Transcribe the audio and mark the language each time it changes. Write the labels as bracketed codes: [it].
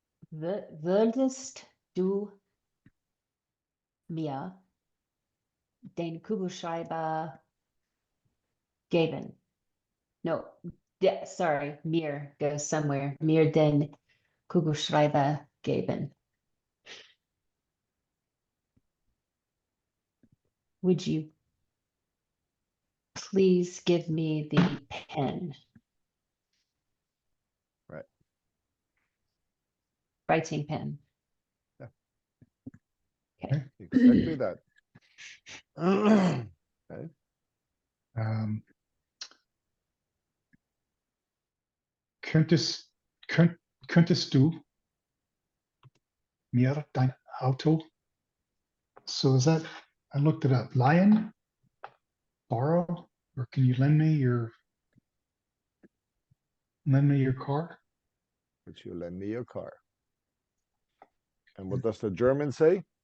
[de] Würdest du mir den Kugelschreiber geben? [en] No, sorry, mir goes somewhere. [de] Mir den Kugelschreiber geben. [en] Would you please give me the pen? Right. Writing pen. Yeah. Okay. Exactly that. Okay. [de] Könntest du mir dein Auto? [en] So is that, I looked it up, lion, borrow, or can you lend me your car? Would you lend me your car? And what does the German say?